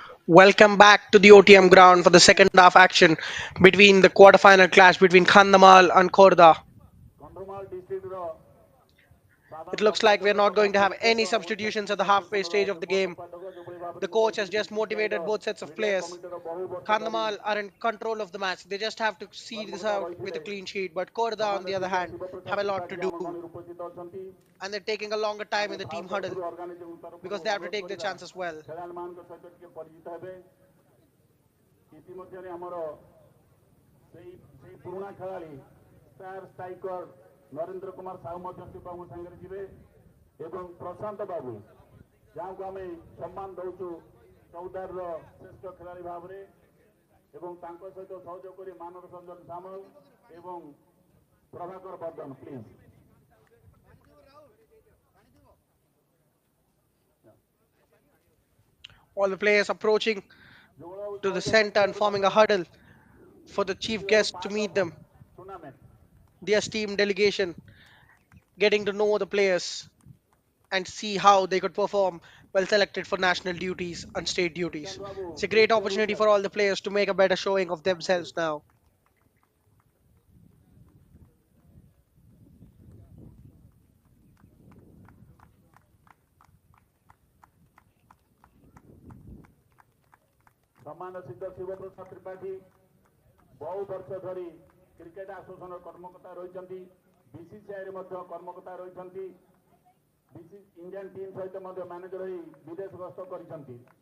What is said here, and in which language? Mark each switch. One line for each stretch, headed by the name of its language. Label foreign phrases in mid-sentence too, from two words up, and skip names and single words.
English: Welcome back to the OTM ground for the second half action between the quarterfinal clash between Kandhamal and Khurdha. କନ୍ଧମାଳ ଡିଷ୍ଟ୍ରିକ୍ଟର It
Odia: ସାଧାରଣ
English: looks like we're
Odia: ସମ୍ପାଦକ
English: not
Odia: ତଥା
English: going to have any
Odia: ପ୍ରତ୍ୟେକ ଓଡ଼ିଶା
English: substitutions at the କ୍ରିକେଟ halfway ଆସୋସିଏସନର stage of the
Odia: ଯୁଗ୍ମ
English: game.
Odia: ସମ୍ପାଦକ ଯୋଉଭଳି ଭାବରେ
English: The
Odia: ମୁଁ
English: coach has
Odia: କହିଛି
English: just ବିସିସିଆଇର motivated both sets of ମିଡିଆ players.
Odia: କମିଟିର ବହୁ ବର୍ଷ ଧରି
English: Kandhamal are in control of the match. They just have to see this
Odia: କର୍ମକର୍ତ୍ତା
English: out with a
Odia: ରହିଥିଲେ
English: clean sheet. But Khurdha, on the other
Odia: ସମାଜସେବୀ
English: hand, ଶିବପ୍ରସାଦ have a lot to ତ୍ରିପାଠୀ do.
Odia: ଆମ ଗଣିରେ ଉପସ୍ଥିତ ଅଛନ୍ତି
English: And they're taking a longer time
Odia: ଆମେ
English: in the team huddle
Odia: ଭାରତବର୍ଷରୁ ଅର୍ଗାନାଇଜେସନ ତରଫରୁ
English: because they have to
Odia: ଅନୁରୋଧ
English: take their
Odia: କରିବା
English: chance as well.
Odia: ଖେଳାଳିମାନଙ୍କ ସହିତ ଟିକେ ପରିଚିତ ହେବେ ଇତିମଧ୍ୟରେ ଆମର ସେଇ ସେଇ ପୁରୁଣା ଖେଳାଳି
English: star striker
Odia: ନରେନ୍ଦ୍ର କୁମାର ସାହୁ ମଧ୍ୟ ଶିବଙ୍କ ସାଙ୍ଗରେ ଯିବେ ଏବଂ ପ୍ରଶାନ୍ତ ବାବୁ ଯାହାକୁ ଆମେ ସମ୍ମାନ ଦେଉଛୁ ଚୌଦାରର ଶ୍ରେଷ୍ଠ ଖେଳାଳି ଭାବରେ ଏବଂ ତାଙ୍କ ସହିତ ସହଯୋଗ କରି ମାନବ ରଞ୍ଜନ ସାମଲ ଏବଂ ପ୍ରଭାକର ବର୍ଦ୍ଧନ ପ୍ଲିଜ୍
English: All the players approaching
Odia: ଯୋଉ
English: to the
Odia: ସହଯୋଗ
English: center and
Odia: କରିବାକୁ
English: forming a
Odia: ଧନ୍ୟବାଦ
English: huddle for the chief
Odia: ଦ୍ୱିତୀୟରୁ
English: guest to ପାଞ୍ଚ meet them. ଟୁର୍ଣ୍ଣାମେଣ୍ଟ The esteemed delegation getting to know the players and see how they could perform well selected for national duties and state duties.
Odia: ଶ୍ରୀକାନ୍ତ ବାବୁ
English: It's a great please stay opportunity for ରୁମ୍ରେ all the players to make a better showing of themselves now.
Odia: ସମ୍ମାନସିତ ଶିବପ୍ରସାଦ ତ୍ରିପାଠୀ ବହୁ ବର୍ଷ ଧରି କ୍ରିକେଟ ଆସୋସିଏସନର କର୍ମକର୍ତ୍ତା ରହିଛନ୍ତି ବିସିସିଆଇରେ ମଧ୍ୟ କର୍ମକର୍ତ୍ତା ରହିଛନ୍ତି
English: Indian team
Odia: ସହିତ ମଧ୍ୟ ମ୍ୟାନେଜର ହୋଇ ବିଦେଶ ଗସ୍ତ କରିଛନ୍ତି